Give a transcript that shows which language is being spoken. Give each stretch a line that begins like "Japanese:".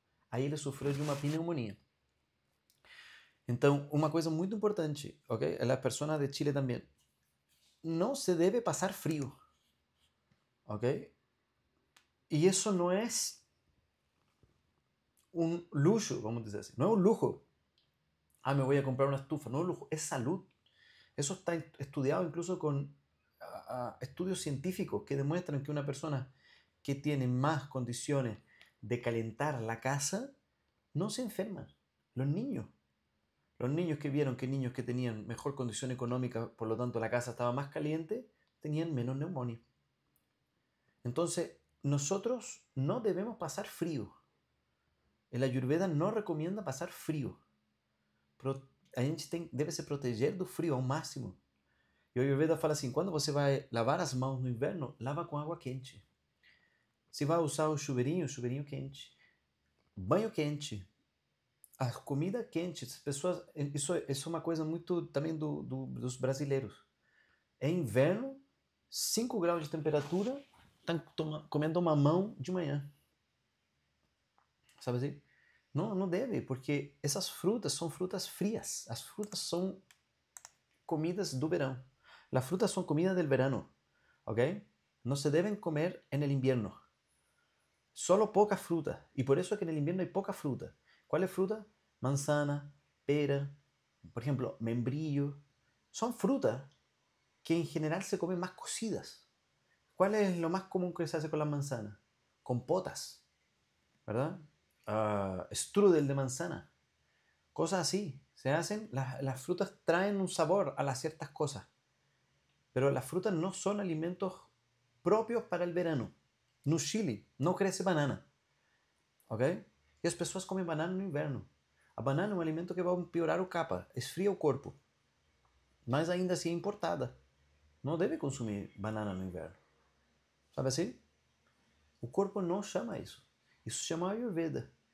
Portuguese: Aí ele sofreu de uma pneumonia. Então, uma coisa muito importante, ok? A persona de Chile também. Não se deve passar frio, ok? E isso não é
Spanish: un lujo,
Portuguese: vamos dizer assim. Não é um
Spanish: lujo. Me voy a comprar una estufa. No es lujo, es salud. Eso está estudiado incluso con estudios científicos que demuestran que una persona que tiene más condiciones de calentar la casa no se enferma. Los niños que vieron que niños que tenían mejor condición económica, por lo tanto la casa estaba más caliente, tenían menos neumonía. Entonces, nosotros no debemos pasar frío. El Ayurveda no recomienda pasar frío.
Portuguese: A gente deve se proteger do frio ao máximo. E o Ayurveda fala assim, quando você vai lavar as mãos no inverno, lava com água quente. Se vai usar o chuveirinho quente. Banho quente. A comida quente. As pessoas, isso é uma coisa muito também dos brasileiros. É inverno, 5 graus de temperatura, estão comendo mamão de manhã. Sabe assim? Não deve, porque essas frutas são frutas frias. As frutas são comidas do verão.
Spanish: Las frutas son comida del verano, ¿ok? No se deben comer en el invierno. Solo poca fruta. Y por eso es que en el invierno hay poca fruta. ¿Cuál es fruta? Manzana, pera, por ejemplo, membrillo. Son frutas que en general se comen más cocidas. ¿Cuál es lo más común que se hace con las manzanas? Compotas, ¿verdad? Strudel de manzana. Cosas así. Se hacen, las frutas traen un sabor a las ciertas cosas. Pero las frutas no son alimentos propios para el verano. No Chile, no crece banana. ¿Ok?
Portuguese: E as pessoas comem banana no inverno. A banana é um alimento que vai piorar o kapha, esfria o corpo. Mas ainda assim é importada. Não deve consumir banana no inverno. Sabe assim? O corpo não chama isso. Isso chama Ayurveda.